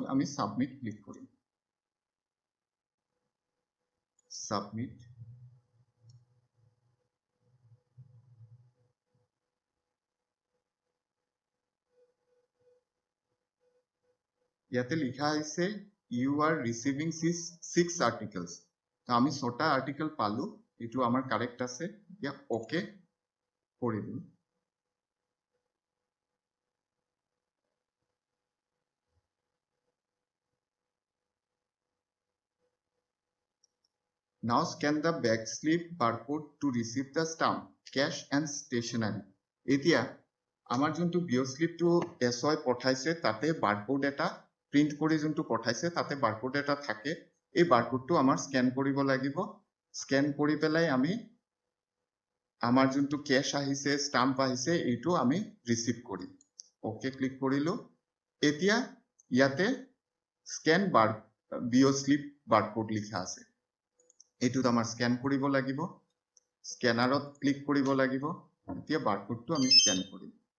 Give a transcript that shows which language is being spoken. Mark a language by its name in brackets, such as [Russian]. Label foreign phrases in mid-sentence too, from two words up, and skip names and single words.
[Assamese] আমি [English] submit click [Assamese] কৰিম, সাবমিট। ইয়াতে লিখা আছে [English] You are receiving 6 articles. [Assamese] তো আমি 6টা আর্টিকেল পালো, এইটো আমাৰ কারেক্ট আছে। এতিয়া ওকে কৰি দিম। [English] Now scan the back slip barcode to receive the stamp, cash and stationery. [Assamese] এতিয়া আমাৰ যোনটো বিও স্লিপটো এসয় পঠাইছে তাতে বাৰকোড এটা প্ৰিন্ট কৰি যোনটো পঠাইছে তাতে বাৰকোড এটা থাকে। এই বাৰকোডটো আমাৰ স্কেন কৰিব লাগিব। স্কেন কৰি পেলাই আমি আমাৰ যোনটো কেশ আহিছে ষ্টাম্প আহিছে এইটো আমি ৰিচিভ কৰিম [English] okay click [Assamese] কৰিলো এতিয়া ইয়াতে [English] scan bar BO slip barcode [Assamese] লিখা আছে এইটোত আমাৰ স্ক্যান কৰিব লাগিব স্ক্যানাৰত ক্লিক কৰিব লাগিব এতিয়া বাৰকোডটো আমি স্ক্যান কৰিম